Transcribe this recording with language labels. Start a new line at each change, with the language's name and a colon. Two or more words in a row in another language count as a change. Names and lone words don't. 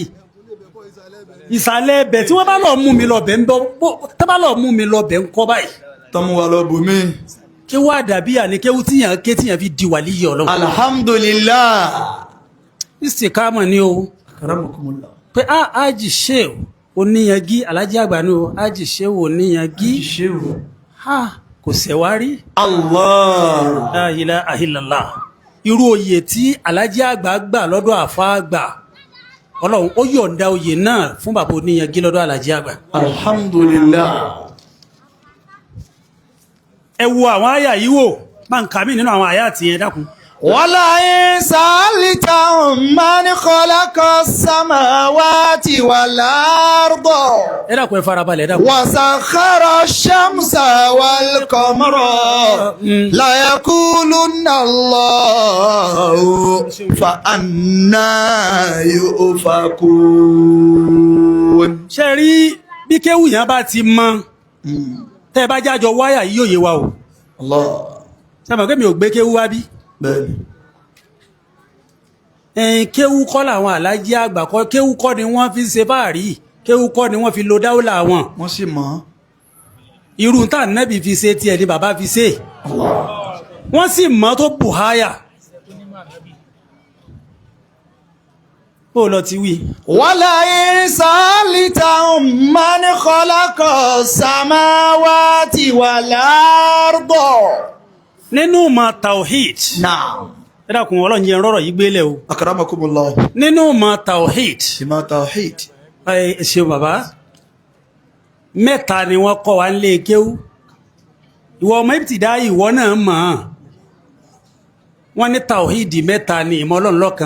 Yoruba: Ìsàlẹ̀ ẹbẹ̀ tí wọ́n bá lọ mú mi lọ bẹ̀ ń bọ́ tó bá lọ mú mi lọ bẹ̀ ń kọ́ báyìí. Tọ́mú wa lọ bùnmí. Kéwú àdàbíyà ni kéwú tíyàn fi di wàlíyì Ọlọ́run. Alhamdulillah. Istiqama ni o. Karamakumullah. Pé Haji Shehu Oníyangí Alhaji àgbà ni o. Haji Shehu Oníyangí. Shehu. Kò sẹ̀wárí. Allah.
Arabic: لا إله إلا الله.
Yoruba: Irú oyè tí Alhaji àgbà gbà lọ́dọ̀ àfá àgbà. Ọlọ́run ó yọ̀ǹda oyè náà fún bàbá Oníyangí lọ́dọ̀ Alhaji àgbà. Alhamdulillah. Ẹ wo àwọn àyà yìí wò máa ń kà mí nínú àwọn àyà àti yẹn dákun.
Arabic: ولئن سألتهم من خلق السماوات والأرض.
Yoruba: Ẹ dákun ẹ farabalẹ̀ ẹ dákun.
Arabic: وسخر الشمس والقمر ليقولن الله فأنى يؤفكون.
Yoruba: Ṣé rí bí kéwù yẹn bá ti mọ tẹ́ bá jájọ wáyà yìí yóò yé wa o. Allah. Ṣé mọ̀ pé mi ò gbé kéwú wá bí? Bẹ́ẹ̀ni. Kéwú kọ́ làwọn Alhaji àgbà kọ́, kéwú kọ́ ni wọ́n fi ṣe fáàrí, kéwú kọ́ ni wọ́n fi lo dáúlà wọn. Wọ́n sì mọ̀. Irú tá Nábì fi ṣe tiẹ̀ ni bàbá fi ṣe. Wọ́n sì mọ̀ tó bùháyà. Ó lọ ti wí.
Arabic: ولئن سألتهم من خلق السماوات والأرض.
Yoruba: Nínú ma tawhid. Naam. Ẹ dákun Ọlọ́run jẹ́ rọ́rọ̀ yìí gbélé o. Akramakumullah. Nínú ma tawhid. Ìmọ̀ tawhid. Ṣe bàbá. Mẹ́ta ni wọ́n kọ́ wa nílé kéwú. Ìwọ ọmọ ìbìtìdá ìwọ náà mọ̀. Wọ́n ní tawhidi mẹ́ta ni ìmọ̀ Ọlọ́run lọ́kan.